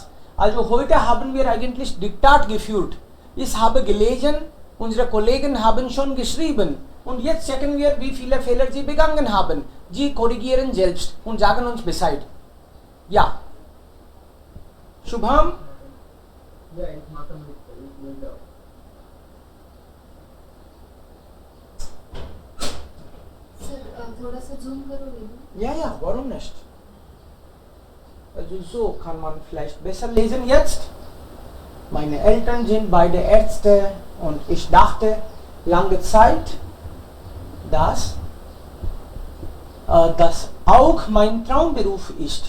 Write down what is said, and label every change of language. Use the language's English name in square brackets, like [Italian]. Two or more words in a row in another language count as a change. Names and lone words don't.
[German] Also heute haben wir eigentlich Diktat geführt. Ich habe gelesen, unsere Kollegen haben schon geschrieben. Und jetzt checken wir, wie viele Fehler sie begangen haben. Sie korrigieren selbst und sagen uns Bescheid. Ja. Shubham? Ja, ich mache mit Windows. [Hindi] सर थोड़ा सा जूम करोगे ना? [German] Ja, warum nicht? Also so kann man vielleicht besser lesen jetzt. Meine Eltern sind beide Ärzte und ich dachte lange Zeit, dass das auch mein Traumberuf ist.